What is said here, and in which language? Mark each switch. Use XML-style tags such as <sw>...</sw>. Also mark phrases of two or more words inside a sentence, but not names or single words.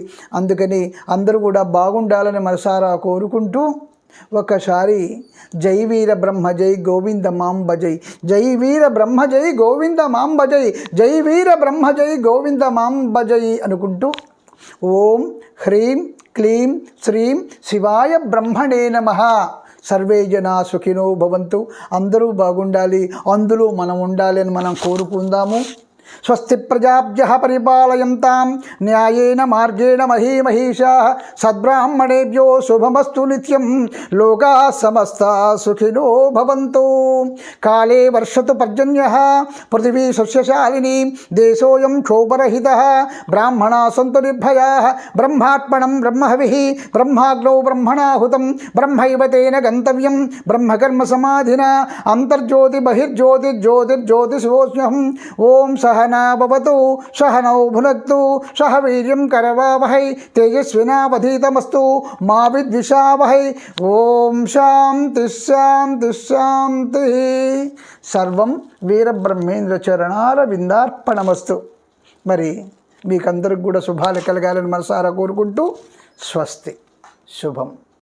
<te>అందుకని అందరూ కూడా బాగుండాలని మనసారా కోరుకుంటూ ఒకసారి</te> <sa>జై వీర బ్రహ్మ జై గోవింద మాం భజై, జై వీర బ్రహ్మ జై గోవింద మాం భజై, జై వీర బ్రహ్మ జై గోవింద మాం భజై అనుకుంటూ ఓం హ్రీం క్లీం శ్రీం శివాయ బ్రహ్మణే నమః. సర్వే జనా సుఖినో భవంతు.</sa> <te>అందరూ బాగుండాలి, అందులో మనం ఉండాలి అని మనం కోరుకుందాము.</te> <sa>స్వస్తి ప్రజాభ్యః పరిపాలయంతాం న్యాయేన మార్గేణ మహీమహీషాః. సద్బ్రాహ్మణేభ్యో శుభమస్తు నిత్యం. లోకాః సమస్తాః సుఖినో భవంతు. కాలే వర్షతు పర్జన్యః పృథివీ సస్యశాలినీ దేశోऽयं క్షోభరహితः. బ్రాహ్మణాः సంతు నిర్భయాः. బ్రహ్మార్పణం బ్రహ్మహవిః బ్రహ్మాగ్నౌ బ్రహ్మణాహుతం. బ్రహ్మైవ తేన గంతవ్యం బ్రహ్మకర్మ సమాధినా. అంతర్జ్యోతి బహిర్జ్యోతిర్జ్యోతిర్జ్యోతిషోऽస్మ్యహం. ఓం सहना भवतु सहनौ भुनक्तु सह वीर्यं करवावहै तेजस्विनावधीतमस्तु मा विद्विषावहै. ओम शांति शांति शांति. सर्वं వీరబ్రహ్మేంద్ర చరణారవిందార్పణమస్తు.</sa> <te>మరి మీకందరికి కూడా శుభాలు కలగాలని మనసారా కోరుకుంటూ స్వస్తి. శుభం.</te>